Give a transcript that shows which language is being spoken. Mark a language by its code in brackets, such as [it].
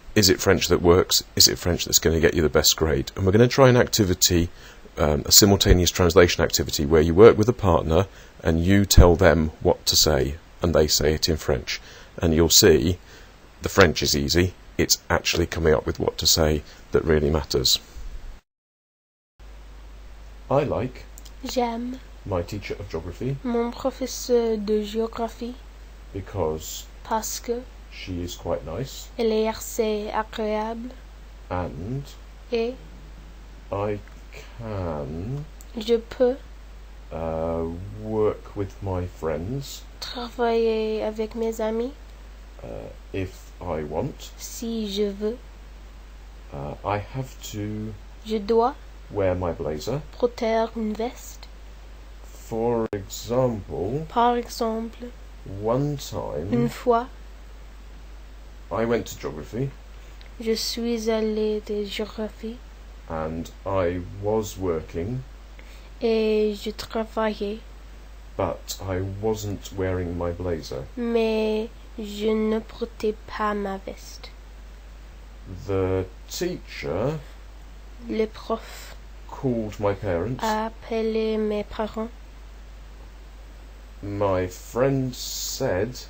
[en] Is it French that works? Is it French that's going to get you the best grade? And we're going to try an activity, a simultaneous translation activity, where you work with a partner and you tell them what to say, and they say it in French. And you'll see the French is easy. It's actually coming up with what to say that really matters. I like [fr] J'aime [en] my teacher of geography [fr] mon professeur de géographie [en] because [fr] parce que [en] she is quite nice, [fr] elle est assez agréable [en] and [fr] et [en] I can [fr] je peux [en] work with my friends [fr] travailler avec mes amis [en] if I want. [fr] si je veux. [en] I have to [fr] Je dois [en] wear my blazer. [fr] porter une veste. [en] For example, [fr] Par exemple, [en] one time [fr] une fois, [en] I went to geography [fr] je suis allé de géographie [en] and I was working, [fr] et je travaillais, [en] but I wasn't wearing my blazer. [fr] mais je ne portais pas ma veste. [en] The teacher [fr] Le prof [en] called my parents. [fr] a appelé mes parents. [en] My friend said